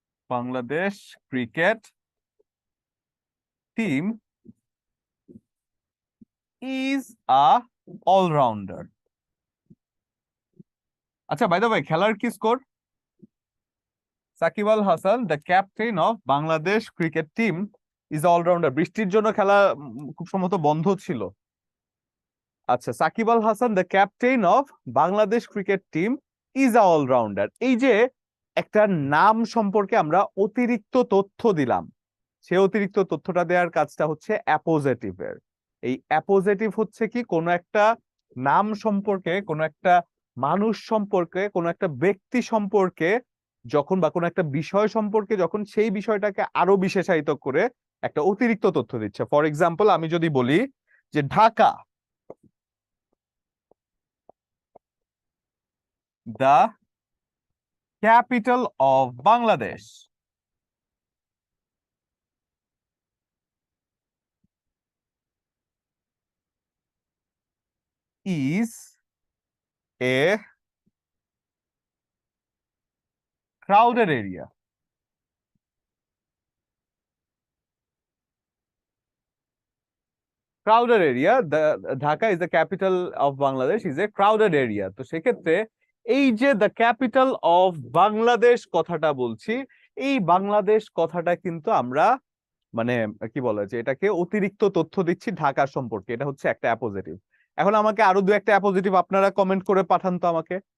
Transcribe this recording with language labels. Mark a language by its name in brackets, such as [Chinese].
[English] Bangladesh cricket team is a all-rounder. [Bangla] আচ্ছা by the way, খেলার কি score? [English] Shakib Al Hasan the captain of Bangladesh cricket team is allrounder. [Bangla] বৃষ্টির জন্য খেলা খুব সম্ভবত বন্ধ ছিল। [English] আচ্ছা, Shakib Al Hasan the captain of Bangladesh cricket team is a allrounder. [Bangla] এই যে একটা নাম সম্পর্কে আমরা অতিরিক্ত তথ্য দিলাম, সে অতিরিক্ত তথ্যটা দেওয়ার কাজটা হচ্ছে অ্যাপোজিটিভের। এই অ্যাপোজিটিভ হচ্ছে কি, কোনো একটা নাম সম্পর্কে, কোনো একটা মানুষ সম্পর্কে, কোনো একটা ব্যক্তি সম্পর্কে যখন, বা কোনো একটা বিষয় সম্পর্কে যখন, সেই বিষয়টাকে আরো বিশেষায়িত করে একটা অতিরিক্ত তথ্য দিচ্ছে। [English] for example [Bangla] আমি যদি বলি যে [English] Dhaka the capital of Bangladesh is a crowded area. Crowded area, the Dhaka is the capital of Bangladesh, is a crowded area. [Bangla] তো সেক্ষেত্রে এই যে [English] the capital of Bangladesh [Bangla] কথাটা বলছি, এই বাংলাদেশ কথাটা কিন্তু আমরা মানে কি বলে যে এটাকে অতিরিক্ত তথ্য দিচ্ছি ঢাকা সম্পর্কে। এটা হচ্ছে একটা অ্যাপোজিটিভ। এখন আমাকে আরো দু একটা অ্যাপোজিটিভ আপনারা কমেন্ট করে পাঠান তো আমাকে।